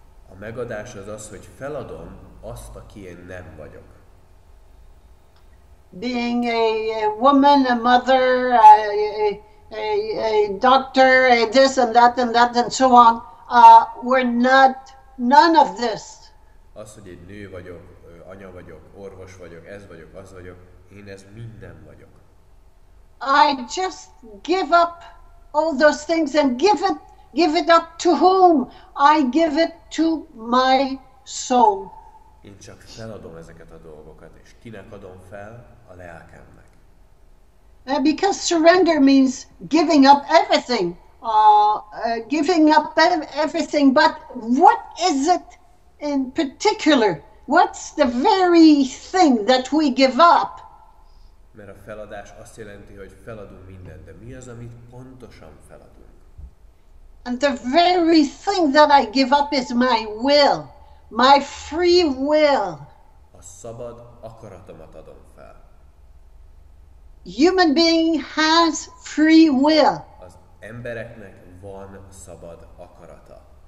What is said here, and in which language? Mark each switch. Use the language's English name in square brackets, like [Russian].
[Hungarian] A megadás az az, hogy feladom azt, aki én nem vagyok. [English] being a woman, a mother, a doctor, a this and that and so on. We're not none of this. [Hungarian] Az, hogy egy nő vagyok, anya vagyok, orvos vagyok, ez vagyok, az vagyok, én ez minden vagyok. [English] I just give up all those things and give it up to whom? I give it to my soul. [Hungarian] Én csak feladom ezeket a dolgokat, és kinek adom fel? A lelkemnek. [English] Because surrender means giving up everything. Giving up everything, but what is it in particular? What's the very thing that we give up? [Hungarian] Mert a feladás azt jelenti, hogy feladunk mindent, de mi az, amit pontosan feladunk? [English] And the very thing that I give up is my will, my free will. [Hungarian] A szabad akaratomat adom fel. [English] Human being has free will. [Hungarian] Az embereknek van szabad akarata.